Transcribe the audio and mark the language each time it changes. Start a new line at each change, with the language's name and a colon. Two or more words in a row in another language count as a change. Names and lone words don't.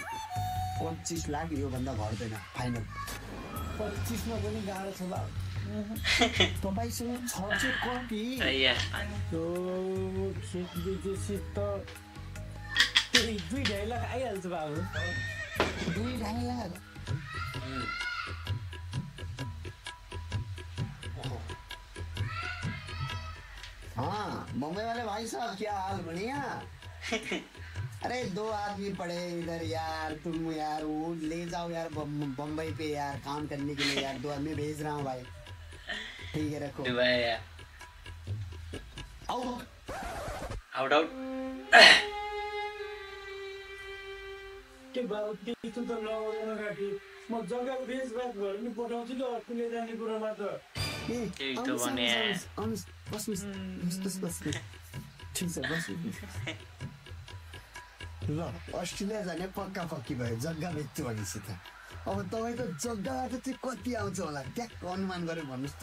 Nepali: 25 लाख योभन्दा घट्दैन फाइनल 25 मा पनि गाह्रो छ बाबु तपाईँसँग छ चाहिँ कति या त्यो खेत बेचेपछि त त्यही 2-2.5 लाख आइहाल्छ बाबु
Hindi: 2-2.5 लाख हाँ मुंबई वाले भाई साहब क्या हाल बढ़िया अरे 2 आदमी पड़े इधर यार तुम यार वो ले जाओ यार बम्बई पे यार काम करने के लिए यार 2 आदमी भेज रहा हूँ भाई ठीक है रखो डुबाए या
Nepali: आउट आउट के बाबु त्यस्तो त लगाउन राखी म जग्गाको बेचबाच भएर नि पठाउँछु नि अस्ट्रेलिया जाने कुरामा त त्यही त भने बस ठीक छ बस ल अस्ट्रेलिया जाने पक्का पक्की भयो जग्गा बेच्छु भनेपछि त अब तपाईँको जग्गाबाट चाहिँ कति आउँछ होला ट्याक्क अनुमान गरेर भन्नुहोस् त